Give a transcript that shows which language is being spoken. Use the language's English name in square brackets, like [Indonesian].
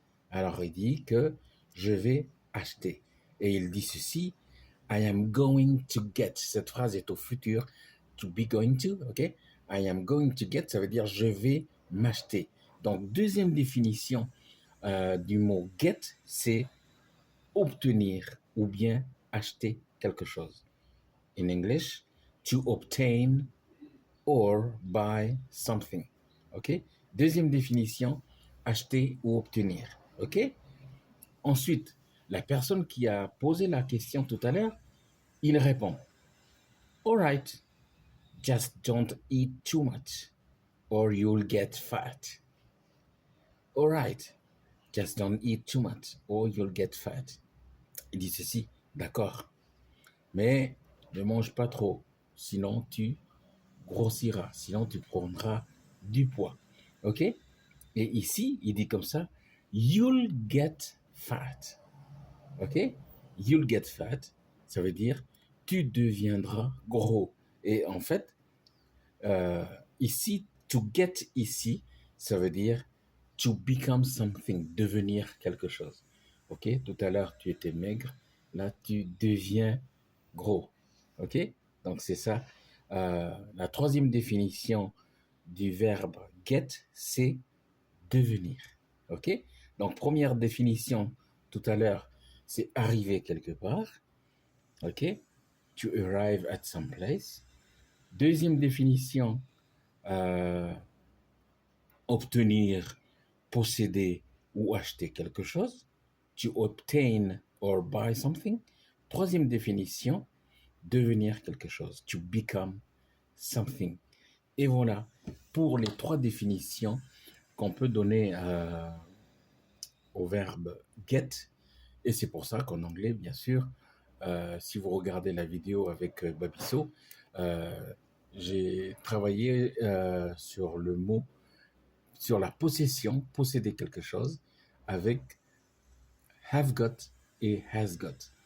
[French] Alors, il dit que je vais acheter. Et il dit ceci, [English] I am going to get. [French] Cette phrase est au futur. [English] To be going to, [French] ok? [English] I am going to get, [French] ça veut dire je vais m'acheter. Donc, deuxième définition du mot get, c'est obtenir ou bien acheter quelque chose. [English] In English, to obtain or buy something. Ok? [French] Deuxième définition, acheter ou obtenir. Ok? Ensuite, la personne qui a posé la question tout à l'heure, il répond, [English] All right, just don't eat too much or you'll get fat. All right, just don't eat too much or you'll get fat. [French] Il dit ceci, d'accord, mais ne mange pas trop, sinon tu grossiras, sinon tu prendras du poids. Ok? Et ici, il dit comme ça, [English] you'll get fat. [French] Ok? [English] You'll get fat, [French] ça veut dire tu deviendras gros. Et en fait, ici, to get ici, ça veut dire [English] to become something, [French] devenir quelque chose. Ok? Tout à l'heure, tu étais maigre. Là, tu deviens gros. Ok? Donc, c'est ça. La troisième définition du verbe get, c'est devenir. Ok? Donc, première définition tout à l'heure, c'est arriver quelque part. Ok? [English] To arrive at some place. [French] Deuxième définition, euh, obtenir, posséder ou acheter quelque chose. [English] To obtain or buy something. [French] Troisième définition, devenir quelque chose. [English] To become something. [French] Et voilà pour les trois définitions qu'on peut donner au verbe get. Et c'est pour ça qu'en anglais, bien sûr, si vous regardez la vidéo avec Babisso, j'ai travaillé sur le mot, sur la possession, posséder quelque chose, avec have got et has got.